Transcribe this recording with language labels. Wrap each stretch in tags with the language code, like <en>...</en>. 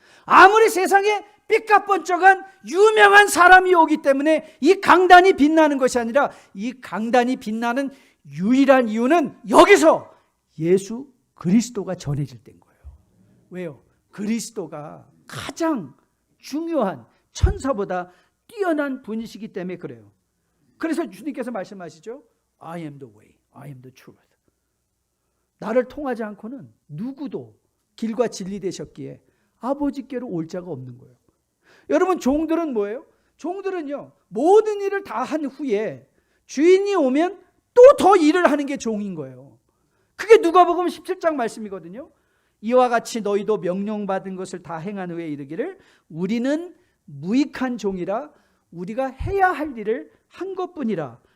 <ko>아무리 세상에 삐까뻔쩍한 유명한 사람이 오기 때문에 이 강단이 빛나는 것이 아니라, 이 강단이 빛나는 유일한 이유는 여기서 예수 그리스도가 전해질 때인 거예요. 왜요? 그리스도가 가장 중요한, 천사보다 뛰어난 분이시기 때문에 그래요. 그래서 주님께서 말씀하시죠.</ko> <en>I am the way, I am the truth.</en> <ko>나를 통하지 않고는 누구도 길과 진리 되셨기에 아버지께로 올 자가 없는 거예요. 여러분, 종들은 뭐예요? 종들은요, 모든 일을 다 한 후에 주인이 오면 또 더 일을 하는 게 종인 거예요. 그게 누가복음 17장 말씀이거든요. 이와 같이 너희도 명령받은 것을 다 행한 후에 이르기를 우리는 무익한 종이라 우리가 해야 할 일을 한 것뿐이라.</ko>